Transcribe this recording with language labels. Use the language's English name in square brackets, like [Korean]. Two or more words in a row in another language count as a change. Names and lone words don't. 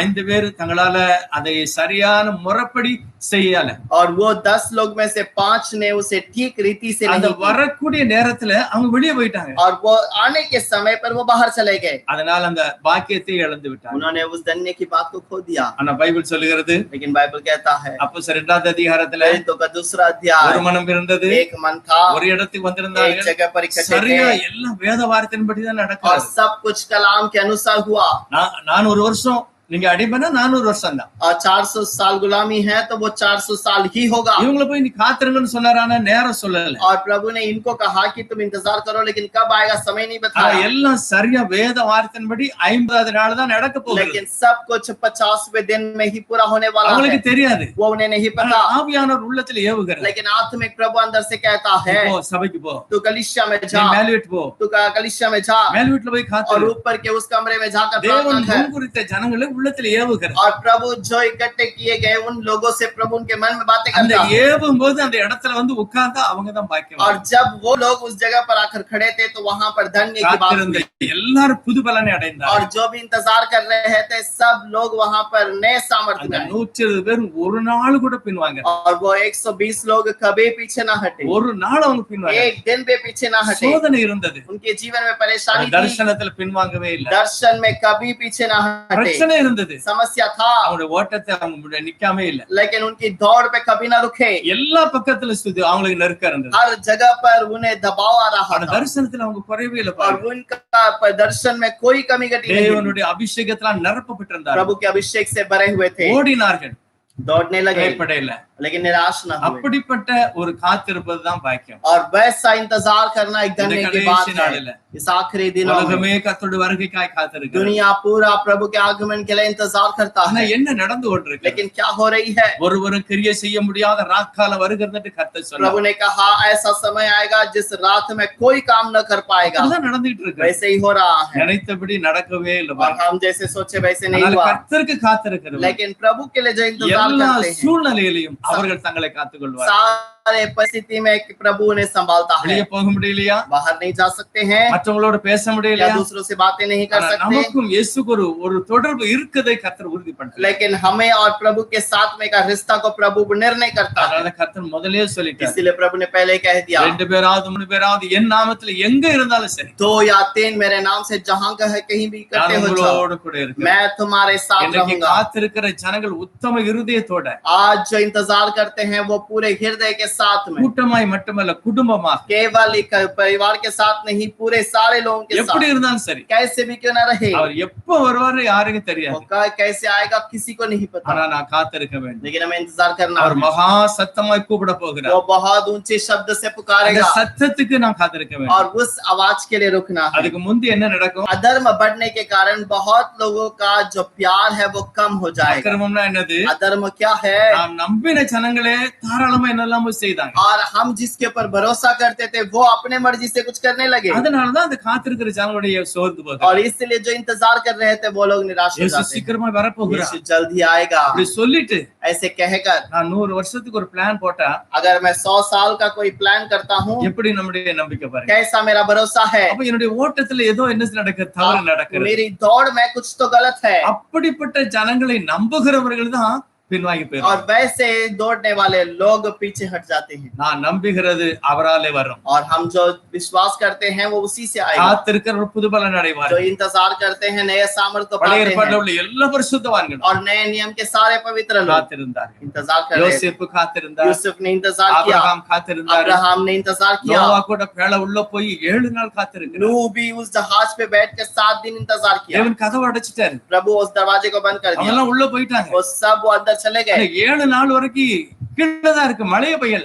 [Tamil] 5 பேர் தங்களால அதை சரியான முறைப்படி செய்யல. [Hindi] और वो 10 लोग में से 5 ने उसे ठीक रीति से [Tamil] அந்த [Hindi] नहीं किया, [Tamil] வரக்கூடிய நேரத்துல அவங்க வெளியே போயிட்டாங்க. [Hindi] और वो आने के समय पर वो बाहर चले गए, [Tamil] அதனால அந்த பாக்கியத்தை இழந்து விட்டாங்க. [Hindi] उन्होंने उस धन्य की बात को खो दिया। [Tamil] ஆனா பைபிள் சொல்லுகிறது, [Hindi] लेकिन बाइबल कहता है, [Tamil] அப்போஸ்தலர் 2வது அதிகாரத்துல [Hindi] तो का दूसरा अध्याय, [Tamil] ஒரு மனம் இருந்தது, [Hindi] एक मन था, [Tamil] ஒரு இடத்துக்கு [Hindi] एक [Tamil] வந்திருந்தார்கள், [Hindi] जगह पर इकट्ठे [Tamil] சரியா [Hindi] थे, [Tamil] எல்லாம் வேத வார்த்தையின்படி தான் [Hindi] और [Tamil] நடக்குது. [Hindi] सब कुछ कलाम के अनुसार हुआ। [Tamil] நான் ஒரு வருஷம் நீங்க அடிமைனா 400 வருஷம் தான். [Hindi] और 400 साल गुलामी है तो वो 400 साल ही होगा। [Tamil] இவங்கள போய் நீ காத்திருங்கன்னு சொன்னாரானா நேரம் சொல்லல. [Hindi] और प्रभु ने इनको कहा कि तुम इंतजार करो, लेकिन कब आएगा समय नहीं [Tamil] ஆனா [Hindi] बताया। [Tamil] எல்லாம் சரியா வேத வார்த்தையின்படி 50வது நாள் தான் நடக்க போகுது. [Hindi] लेकिन सब कुछ 50वें दिन में ही पूरा होने वाला है, [Tamil] அவங்களுக்கு தெரியாது. [Hindi] वो उन्हें नहीं [Tamil] ஆனா [Hindi] पता। [Tamil] ஆவியானவர் உள்ளத்துல ஏவுகிறார், [Hindi] लेकिन आत्मिक प्रभु अंदर से कहता है, [Tamil] போ சபைக்கு போ, [Hindi] तू कलीसिया में [Tamil] நீ [Hindi] जा, [Tamil] மேல் வீட்டு போ, [Hindi] तू कलीसिया में जा, [Tamil] மேல் வீட்டுல போய் [Hindi] और [Tamil] காத்திரு. [Hindi] ऊपर के उस कमरे में जाकर [Tamil] தேவன் [Hindi] प्रार्थना कर। [Tamil] முன்குறித்த ஜனங்களை உள்ளத்துல ஏவுகிறார். [Hindi] और प्रभु जो इकट्ठे किए गए उन लोगों से प्रभु उनके मन में बातें [Tamil] அந்த [Hindi] करता है। [Tamil] ஏவும் போது அந்த இடத்துல வந்து உட்கார்ந்தா அவங்க தான் பாக்கியம். [Hindi] और जब वो लोग उस जगह पर आकर खड़े थे तो वहां पर धन्य की बात [Tamil] காத்திருந்த [Hindi] हुई। [Tamil] எல்லாரும் புது பலனை அடைந்தார். [Hindi] और जो भी इंतजार कर रहे थे सब लोग वहां पर नए सामर्थ्य [Tamil] அந்த [Hindi] में आए। [Tamil] 120 பேர் ஒரு நாள் கூட பின்வாங்க, [Hindi] और वो 120 लोग कभी पीछे ना हटे, [Tamil] ஒரு நாள் அவங்க பின்வாங்க. [Hindi] एक दिन भी पीछे ना हटे। [Tamil] சோதனை இருந்தது, [Hindi] उनके जीवन में परेशानी थी, [Tamil] தரிசனத்துல பின்வாங்கவே இல்லை. [Hindi] दर्शन में कभी पीछे ना हटे, [Tamil] பிரச்சனை இருந்தது, [Hindi] समस्या था, [Tamil] அவங்களுடைய ஓட்டத்தை அவங்க நிக்காமே இல்லை. [Hindi] लेकिन उनकी दौड़ पे कभी ना रुके। [Tamil] எல்லா பக்கத்துல சுத்தி அவங்களுக்கு நெருக்க இருந்தது. [Hindi] हर जगह पर उन्हें दबाव आ रहा [Tamil] ஆனா [Hindi] था, [Tamil] தரிசனத்துல அவங்க குறைவே இல்லை. [Hindi] और उनका दर्शन में कोई कमी घटी नहीं। [Tamil] தேவனுடைய அபிஷேகத்தால் நிரப்பப்பட்டிருந்தார். [Hindi] प्रभु के अभिषेक से भरे हुए थे, [Tamil] ஓடினார்கள், [Hindi] दौड़ने लगे, [Tamil] பயப்படையில. [Hindi] लेकिन निराश न हुए। [Tamil] அப்படிப்பட்ட ஒரு காத்திருப்பது தான் பாக்கியம். [Hindi] और वैसा इंतजार करना एक धन्य की बात [Tamil] கடைசி [Hindi] है। [Tamil] நாளில [Hindi] इस आखिरी दिनों में [Tamil] உலகமே கர்த்தருடைய வருகைக்காய் காத்திருக்கிறது. [Hindi] दुनिया पूरा प्रभु के आगमन के लिए इंतजार करता [Tamil] ஆனா [Hindi] है, [Tamil] என்ன நடந்து கொண்டிருக்கு? [Hindi] लेकिन क्या हो रही है? [Tamil] ஒருவரும் கிரியை செய்ய முடியாத ராக்காலம் வருகிறது கர்த்தர் [Hindi] प्रभु [Tamil] சொன்னார். [Hindi] ने कहा ऐसा समय आएगा जिस रात में कोई काम न कर पाएगा। [Tamil] அதுதான் நடந்துட்டு இருக்கு. [Hindi] वैसे ही हो रहा है, [Tamil] நினைத்தபடி நடக்கவே இல்லை. [Hindi] और हम जैसे सोचे वैसे नहीं [Tamil] அதனால [Hindi] हुआ। [Tamil] கர்த்தருக்கு காத்திருக்கிறது [Hindi] लेकिन प्रभु के लिए जो इंतजार [Tamil] எல்லா [Hindi] करते हैं, [Tamil] சூழ்நிலையிலையும் அவர்கள் தங்களை காத்துக்கொள்வார். [Hindi] सारे परिस्थिति में प्रभु उन्हें संभालता है। [Tamil] வெளியே போக முடியலையா? [Hindi] बाहर नहीं जा सकते हैं, [Tamil] மற்றவங்களோட பேச [Hindi] या [Tamil] முடியலையா? [Hindi] दूसरों से बातें नहीं कर [Tamil] ஆனா [Hindi] सकते, [Tamil] நமக்கும் இயேசுக்கு ஒரு தொடர்பு இருக்கதை கர்த்தர் உறுதிப்படுத்துறார். [Hindi] लेकिन हमें और प्रभु के साथ में का रिश्ता को प्रभु निर्णय करता है। [Tamil] அதனால கர்த்தர் முதல்லயே சொல்லிட்டார், [Hindi] इसीलिए प्रभु ने पहले ही कह दिया, [Tamil] 2 பேராவது 3 பேராவது என் நாமத்துல எங்க இருந்தாலும் சரி [Hindi] 2 या 3 मेरे नाम से जहां कहे कहीं भी [Tamil] நான் [Hindi] इकट्ठे हो जाओ, [Tamil] உங்களோட கூட இருக்கேன். [Hindi] मैं तुम्हारे साथ [Tamil] இன்னைக்கு [Hindi] रहूंगा। [Tamil] காத்திருக்கிற ஜனங்கள் உத்தம இருதயத்தோட [Hindi] आज जो इंतजार करते हैं वो पूरे हृदय के साथ में, [Tamil] கூட்டமாய் மட்டுமல்ல குடும்பமாக [Hindi] केवल एक परिवार के साथ नहीं, पूरे सारे लोगों के [Tamil] எப்படி [Hindi] साथ, [Tamil] இருந்தாலும் சரி [Hindi] कैसे भी क्यों ना रहे, [Tamil] அவர் எப்ப வருவாரு யாருக்கும் [Hindi] वो [Tamil] தெரியாது. [Hindi] कैसे आएगा किसी को नहीं [Tamil] ஆனா [Hindi] पता, [Tamil] நான் காத்திருக்க வேண்டும். [Hindi] लेकिन हमें इंतजार करना [Tamil] அவர் [Hindi] है। [Tamil] மகா சத்தமாய் கூப்பிட போகிறார். [Hindi] वो बहुत ऊंचे शब्द से [Tamil] அந்த [Hindi] पुकारेगा [Tamil] சத்தத்துக்கு நான் காத்திருக்க வேண்டும். [Hindi] और उस आवाज के लिए रुकना है। [Tamil] அதுக்கு முந்தி என்ன நடக்கும்? [Hindi] अधर्म बढ़ने के कारण बहुत लोगों का जो प्यार है वो कम हो जाएगा। [Tamil] அக்கிரமம்னா என்னது? [Hindi] अधर्म क्या है? [Tamil] நாம் நம்பின ஜனங்களே தாராளமா என்னெல்லாமோ செய்தாங்க. [Hindi] और हम जिसके ऊपर भरोसा करते थे वो अपने मर्जी से कुछ करने लगे, [Tamil] அதனாலதான் அந்த காத்திருக்கிற ஜனங்களுடைய சோர்ந்து போகுது. [Hindi] और इसलिए जो इंतजार कर रहे थे वो लोग निराश हो [Tamil] இயேசு [Hindi] जाते हैं। [Tamil] சீக்கிரமா வரப்போகிறார். [Hindi] यीशु जल्द ही आएगा। [Tamil] அப்படி சொல்லிட்டு [Hindi] ऐसे कहकर [Tamil] நான் 100 வருஷத்துக்கு ஒரு பிளான் போட்டா [Hindi] अगर मैं 100 साल का कोई प्लान करता हूँ, [Tamil] எப்படி நம்முடைய நம்பிக்கை பாருங்க. [Hindi] कैसा मेरा भरोसा है, [Tamil] அப்ப என்னுடைய ஓட்டத்துல ஏதோ என்ன நடக்குது? தவறு நடக்கிறது. [Hindi] मेरी दौड़ में कुछ तो गलत है, [Tamil] அப்படிப்பட்ட ஜனங்களை நம்புகிறவர்கள் தான் பின்வாங்கி போயிடும். [Hindi] और वैसे दौड़ने वाले लोग पीछे हट जाते हैं। [Tamil] நான் நம்புகிறது அவராலே வரும். [Hindi] और हम जो विश्वास करते हैं वो उसी से आएगा। [Tamil] காத்திருக்கிற புது பலன் அடைவார். [Hindi] जो इंतजार करते हैं नए सामर्थ्य [Tamil] பழைய [Hindi] पाते [Tamil] ஏற்பாட்டில் [Hindi] हैं, [Tamil] உள்ள எல்லா பரிசுத்தவான்களும் [Hindi] और नए नियम के सारे पवित्र लोग [Tamil] காத்திருந்தார்கள். [Hindi] इंतजार कर रहे थे। [Tamil] யோசேப்பு காத்திருந்தார். [Hindi] यूसुफ ने इंतजार किया, [Tamil] ஆபிரகாம் காத்திருந்தார். [Hindi] अब्राहम ने इंतजार किया, [Tamil] நோவா கூட பேழ உள்ள போய் 7 நாள் காத்திருக்கிறார். [Hindi] नूह भी उस जहाज पे बैठकर 7 दिन इंतजार किया। [Tamil] தேவன் கதவை அடைச்சிட்டாரு. [Hindi] प्रभु उस दरवाजे को बंद कर दिया, [Tamil] அவங்கெல்லாம் உள்ள போயிட்டாங்க. [Hindi] वो सब वो अंदर चले गए, [Tamil] 7 நாள் வரைக்கும் கீழதான் இருக்கு, மழையே பெய்யல.